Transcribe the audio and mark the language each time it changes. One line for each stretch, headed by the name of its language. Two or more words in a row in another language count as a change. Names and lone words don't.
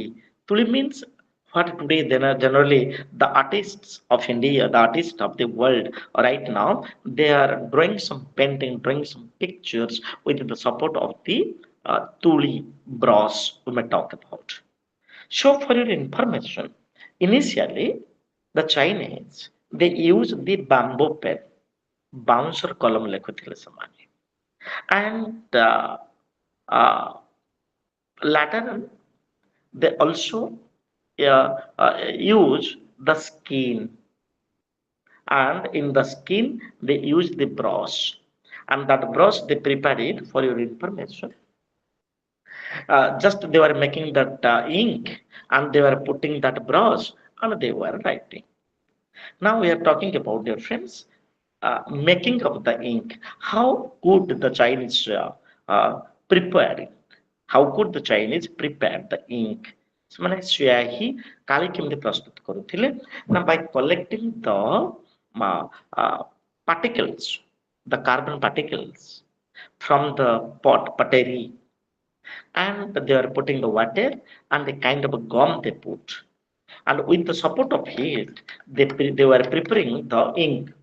English: Tuli means what today then are generally the artists of India, the artists of the world right now, they are drawing some painting, drawing some pictures with the support of the tuli brass we may talk about. So for your information, initially the Chinese they use the bamboo pen, bouncer column
Odia: ଲେଖୁଥିଲେ ସେମାନେ,
English: and uh, later they also use the skin, and in the skin they use the brush, and that brush they prepared it for your information. Just they were making that ink, and they were putting that brush, and they were writing. Now we are talking about, dear friends, making of the ink. How could the Chinese prepare it? How could the Chinese prepare the ink?
Odia: ସେମାନେ ସ୍ୟାହି କାଳି କେମିତି ପ୍ରସ୍ତୁତ କରୁଥିଲେ ନା
English: by collecting the particles, the carbon particles from the pottery, and they are putting the water and the kind of a gum they put, and with the support of it they were preparing the ink.